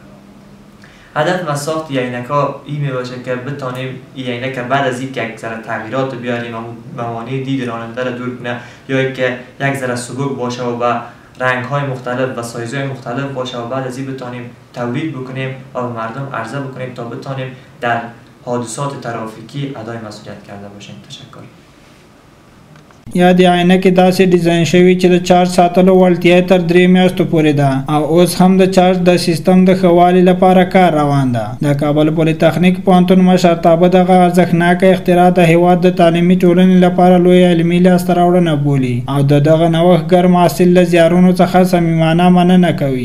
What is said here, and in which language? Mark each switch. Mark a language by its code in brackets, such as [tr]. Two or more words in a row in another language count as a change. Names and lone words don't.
[fa] هدف از ساخت عینک ها این می باشه که بتانیم این عینک بعد از اینکه یک ذره تغییرات بیاریم و موانع دید راننده را دور کنه یا اینکه یک ذره سبک باشه و با رنگ های مختلف و سایز های مختلف باشه و بعد از این بتانیم تولید بکنیم و به مردم عرضه بکنیم تا بتانیم در حادثات ترافیکی ادای مسئولیت کرده باشیم. تشکر. [ps] یا د عینکې داسې ډیزاین شوي چې د چارج ساتلو وړتیا تر 3 میاشتو پورې ده او اوس هم د چارج د سیستم د ښه والي لپاره کار روان ده. د کابل پولی تخنیک پوهنتون مشرتابه دغه ارزښتناکه اختراع د هیواد د تعلیمي ټولنې لپاره لویه علمي لاسته راوړنه بولي او د دغه نوښتګر محصل له زیارونو څخه صمیمانه مننه کوي.